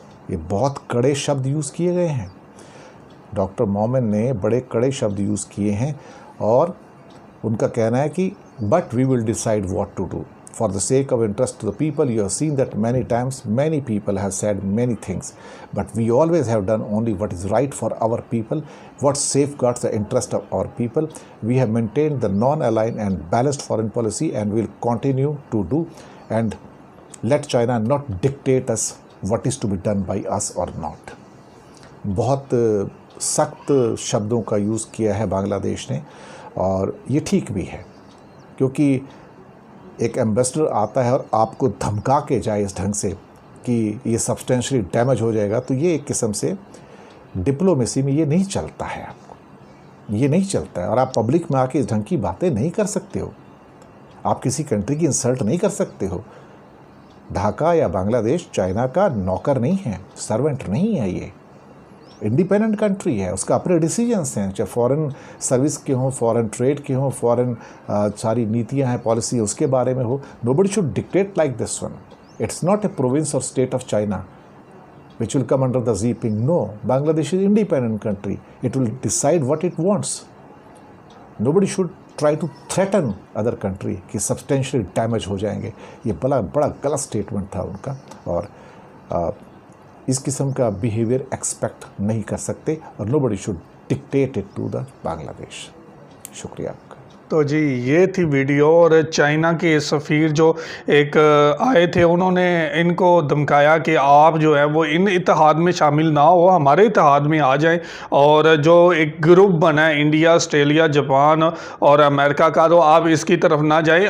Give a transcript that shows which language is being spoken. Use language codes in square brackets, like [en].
[hi] ये बहुत कड़े शब्द यूज़ किए गए हैं, डॉक्टर मोमिन ने बड़े कड़े शब्द यूज़ किए हैं और उनका कहना है कि [en] But we will decide what to do for the sake of interest to the people. You have seen that many times many people have said many things but we always have done only what is right for our people, what safeguards the interest of our people. We have maintained the non-aligned and balanced foreign policy and will continue to do, and let China not dictate us what is to be done by us or not. [hi] बहुत सख्त शब्दों का use किया है बांग्लादेश ने और ये ठीक भी है, क्योंकि एक एम्बेसडर आता है और आपको धमका के जाए इस ढंग से कि ये सब्सटेंशियली डैमेज हो जाएगा, तो ये एक किस्म से डिप्लोमेसी में ये नहीं चलता है, आपको ये नहीं चलता है। और आप पब्लिक में आके इस ढंग की बातें नहीं कर सकते हो, आप किसी कंट्री की इंसल्ट नहीं कर सकते हो। ढाका या बांग्लादेश चाइना का नौकर नहीं है, सर्वेंट नहीं है। ये इंडिपेंडेंट कंट्री है, उसका अपने डिसीजंस हैं, चाहे फॉरेन सर्विस के हों, फॉरेन ट्रेड के हों, फॉरेन सारी नीतियां हैं, पॉलिसी उसके बारे में हो. [en] Nobody should dictate like this one. It's not a province or state of China which will come under the Xi. No, Bangladesh is an independent country. It will decide what it wants. Nobody should try to threaten other country [hi] कि substantially damage हो जाएंगे. ये बड़ा गलत statement था उनका, और इस किस्म का बिहेवियर एक्सपेक्ट नहीं कर सकते, और [en] nobody should dictate it to the Bangladesh. [hi] शुक्रिया आपका. तो जी ये थी वीडियो, और चाइना के सफ़ीर जो एक आए थे, उन्होंने इनको धमकाया कि आप जो है वो इन इत्तेहाद में शामिल ना हो, हमारे इत्तेहाद में आ जाएं, और जो एक ग्रुप बना है इंडिया, ऑस्ट्रेलिया, जापान और अमेरिका का, तो आप इसकी तरफ ना जाएं.